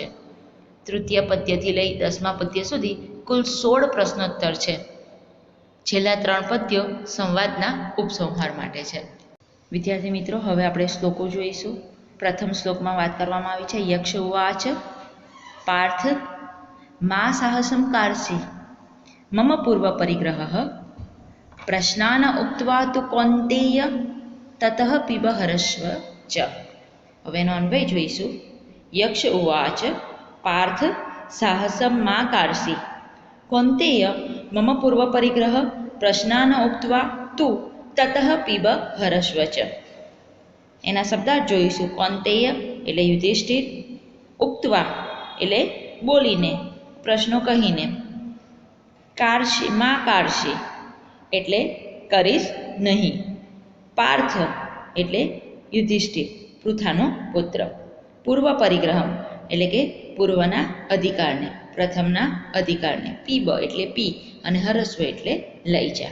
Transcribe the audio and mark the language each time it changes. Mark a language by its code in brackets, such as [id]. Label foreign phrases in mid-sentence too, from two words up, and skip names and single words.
[gu] તૃતીય પદ્યથી લઈ 10મા પદ્ય સુધી કુલ 16 પ્રશ્નોત્તર છે। છેલ્લા 3 પદ્યો સંવાદના ઉપસંહાર માટે છે। વિદ્યાર્થી મિત્રો, હવે આપણે શ્લોકો જોઈશું। પ્રથમ શ્લોકમાં વાત કરવામાં આવી છે [sa] यक्ष उवाच पार्थ मा साहसं कार्षि मम पूर्व परिग्रहः प्रश्नान् उक्त्वा तु कौन्तेय ततः पिब हरस्व च। [gu] હવે એનો અન્વય જોઈશું। [sa] यक्ष उवाच पार्थ साहसं मा कार्षि कौन्तेय मम पूर्व परिग्रह प्रश्नान् उक्त्वा तु ततः पीब हरस्व च। [gu] એના શબ્દાર્થ જોઈશું। કૌન્તેય એટલે યુધિષ્ઠિર, ઉક્ત્વા એટલે બોલીને, પ્રશ્નો કહીને, કાર્ષિ માં કાર્ષિ એટલે કરીશ નહીં, પાર્થ એટલે યુધિષ્ઠિર પૃથાનો પુત્ર, પૂર્વ પરિગ્રહમ એટલે કે પૂર્વના અધિકારને, પ્રથમના અધિકારને, પીબ એટલે પી અને હરસ્વ એટલે લઈ જા।